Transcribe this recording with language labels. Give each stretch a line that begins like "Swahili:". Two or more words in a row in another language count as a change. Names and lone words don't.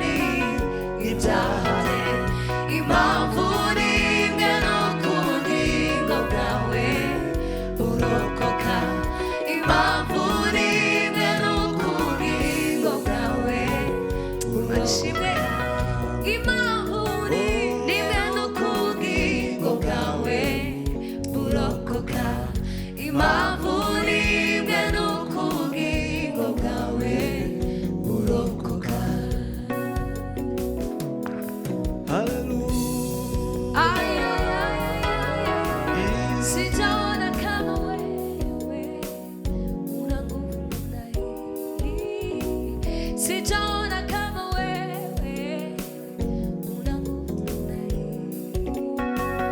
Kinyarwanda: n'ibyaha bye impamvu n'imwe nuko ubugingo bwawe burokoka impamvu n'imwe nuko ubugingo bwawe manishimeka impamvu n'imwe nuko ubugingo bwawe burokoka impamvu n'imwe nuko ubugingo bwawe burokoka. Hallelujah. Ay, ay, ay, ay, ay.
Swahili: Sijaona kama wewe una nguvu na hii. Sijaona kama wewe una nguvu na hii.